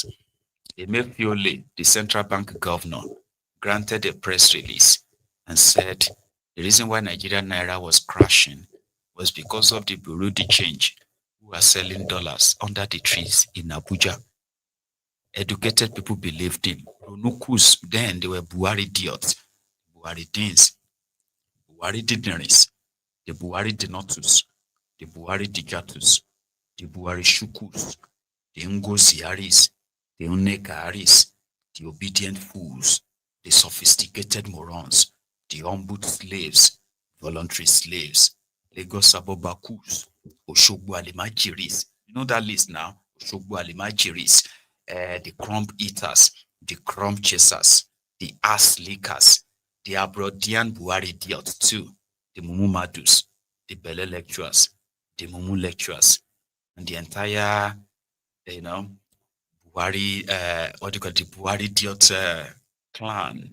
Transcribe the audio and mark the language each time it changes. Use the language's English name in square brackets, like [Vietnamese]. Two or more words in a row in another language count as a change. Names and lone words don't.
[English] Emefiole, the central bank governor, granted a press release and said the reason why Nigerian Naira was crashing was because of the Bureau de Change who are selling dollars under the trees in Abuja. Educated people believed him. Ronukus, then they were Buhari idiots, Buhari deans, Buhari dignitaries, the Buhari denotus, the Buhari digatus, the Buhari shukus, the Ngoziaris, the Onekaris, the obedient fools, the sophisticated morons, the humbled slaves, voluntary slaves, Lagos Abobakus, Oshogbo Alimajiris. You know that list now? Oshogbo Alimajiris, the crumb eaters, the crumb chasers, the ass lickers, the Abrodian Buhari idiots too, the Mumu Madus, the Bele lecturers, the Mumu lecturers, and the entire, Buhari, what do you call it, the Buhari idiot clan.